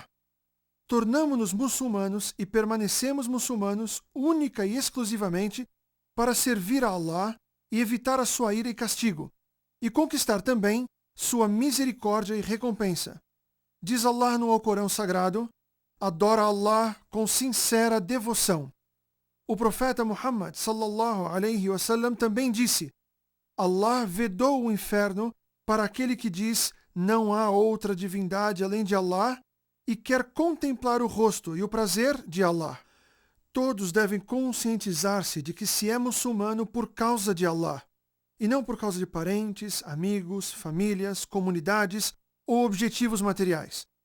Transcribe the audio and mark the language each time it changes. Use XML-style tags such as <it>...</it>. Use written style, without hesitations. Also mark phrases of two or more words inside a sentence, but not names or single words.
<pt>Tornamo-nos muçulmanos e permanecemos muçulmanos única e exclusivamente para servir a Allah e evitar a sua ira e castigo, e conquistar também sua misericórdia e recompensa. Diz Allah no Alcorão Sagrado: adora Allah com sincera devoção. O profeta Muhammad</pt> <ar>صلى الله عليه وسلم</ar> <pt>também disse: Allah vedou o inferno para aquele que diz: não há outra divindade além de Allah e quer contemplar o rosto e o prazer de Allah. Todos devem conscientizar-se de que se é muçulmano por causa de Allah, e não por causa de parentes, amigos, famílias, comunidades ou objetivos materiais.</pt>